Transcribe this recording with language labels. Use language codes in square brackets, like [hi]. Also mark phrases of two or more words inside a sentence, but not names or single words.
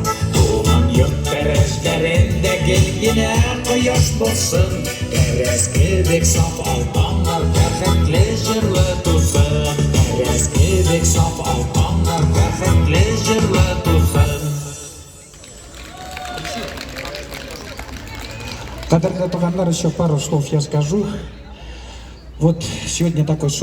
[tt] Туган йорт тәрәзләрендә гелгенә кояш булсын, тәрәз кебек саф алданнар бәхетле җырлы тусын. Тәрәз кебек саф алданнар бәхетле җырлы тусын. [ru] Дорогие тугандар, еще пару слов я скажу. Вот сегодня такой шоу.